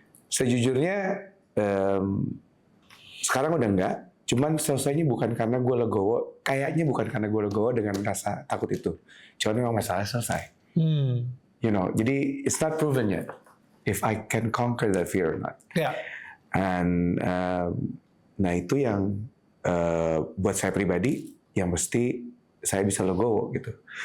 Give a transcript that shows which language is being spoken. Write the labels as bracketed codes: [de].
[id] Sejujurnya sekarang udah enggak. Cuman selesainya bukan karena gue legowo, kayaknya bukan karena gue legowo dengan rasa takut itu. Cuman memang masalah selesai. [en] Jadi it's not proven yet if I can conquer that fear or not. [id] Ya. And nah itu yang buat saya pribadi yang mesti saya bisa legowo gitu.